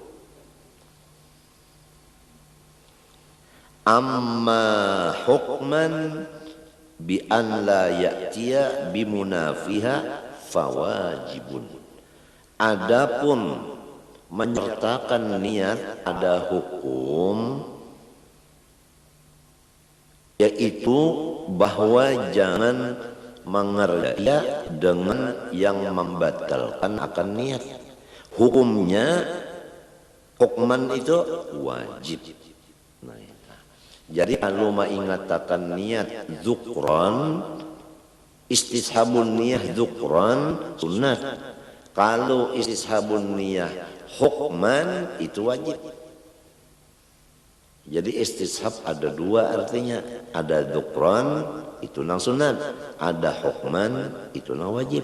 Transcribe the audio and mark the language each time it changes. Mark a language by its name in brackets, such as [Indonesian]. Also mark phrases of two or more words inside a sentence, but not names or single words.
[Arabic] أما حكما بأن لا يأتي بمنافيها فواجب. [Indonesian] Adapun menyertakan niat ada hukum, yaitu bahwa jangan mengerja dengan yang membatalkan akan niat. Hukumnya hukman itu wajib. Nah, jadi kalau mengatakan niat dzukran, [Arabic] استصحاب النية ذكرا [Indonesian] sunat. Kalau [Arabic] استصحاب النية حكما [Indonesian] itu wajib. Jadi istishab ada dua artinya, ada dzukran itu nang sunat, ada hukman itu nang wajib.